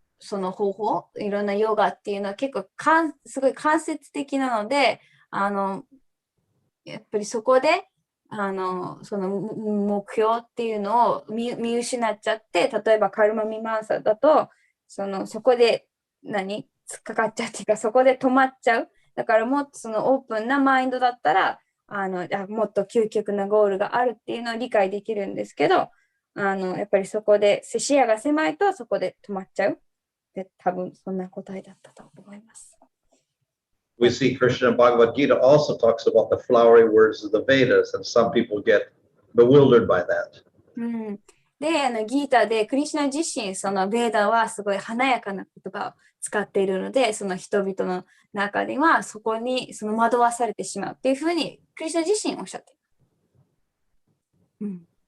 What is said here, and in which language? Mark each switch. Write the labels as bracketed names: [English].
[Japanese] 方法、いろんなヨガっていうのは結構すごい間接的なので、やっぱりそこで目標っていうのを見失っちゃって、例えばカルマミマンサだとそこで突っかかっちゃうっていうか、そこで止まっちゃう。だからもっとオープンなマインドだったらもっと究極なゴールがあるっていうのを理解できるんですけど、やっぱりそこで視野が狭いとそこで止まっちゃう。で、多分そんな答えだったと思います。 [English] We see Krishna Bhagavad Gita also talks about the flowery words of the Vedas, and some people get bewildered by that. [Japanese] で、ギータでクリシュナ自身、ベーダはすごい華やかな言葉を使っているので、人々の中ではそこに惑わされてしまうっていうふうにクリシュナ自身おっしゃっています。